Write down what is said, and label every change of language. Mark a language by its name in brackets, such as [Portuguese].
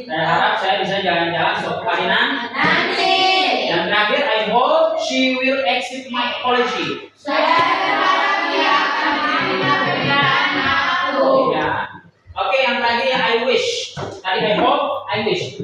[Indonesian] harap saya bisa jalan-jalan suatu hari nanti. Yang terakhir, [English] I hope she will exit my apology. [Indonesian] Saya berharap dia akan menerima permintaan maafku. Ya. Oke, yang terakhir ya, [English] I wish. [Indonesian] Tadi [English] I hope, I wish.